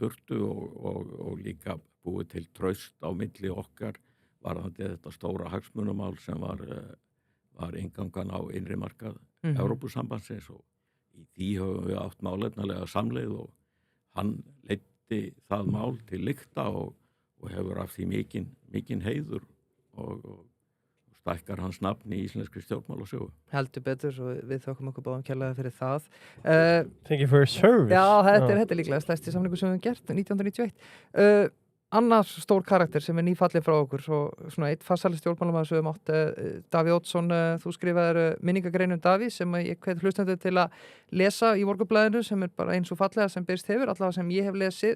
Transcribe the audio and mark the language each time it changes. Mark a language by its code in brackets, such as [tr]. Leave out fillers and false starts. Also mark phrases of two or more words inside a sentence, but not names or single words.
[is] burtu og líka búið til traust á milli okkar varðandi þetta stóra hagsmunamál sem var inngangan á innri markað Evrópusambandsins og í því höfum við átt málefnalega samleið og hann leiddi það mál til lykta og hefur af því mikinn heiður og stækkar hans nafn í íslenskri stjórnmálasögu. Heldur betur og við þökkum okkur báðum kærlega fyrir það. [en] Thank you for your service. [is] Já, þetta er líklega stærsti samningur sem við höfum gert 1991. Annars stór karakter sem er nýfallin frá okkur og svona eitt farsæli stjórnmálamaður sem við mátt Davíð Oddsson, þú skrifaðir minningagrein Davíð sem ég hvet hlustendur til að lesa í Morgunblaðinu sem er bara eins og fallega sem byrst hefur, allavega sem ég hef lesið.